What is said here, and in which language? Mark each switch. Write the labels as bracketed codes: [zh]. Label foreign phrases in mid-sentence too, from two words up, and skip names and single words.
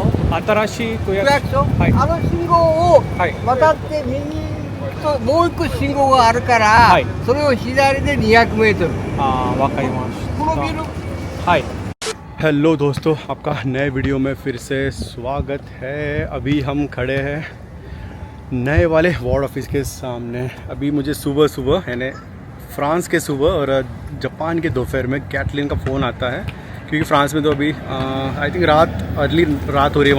[ja] 新しい区区役役所、はいあの信号をはい渡って右ともう一個信号があるから、はいそれを左で200メートル。わかりましこのビルた。はい。 [hi] हेलो दोस्तों, आपका नए वीडियो में फिर से स्वागत है। अभी हम खड़े हैं नए वाले [en] ward office [hi] के सामने। अभी मुझे सुबह सुबह यानी फ्रांस के सुबह और जापान के दोपहर में कैटलिन का फ़ोन आता है, क्योंकि फ्रांस में तो अभी [en] I think early [hi] रात हो रही है।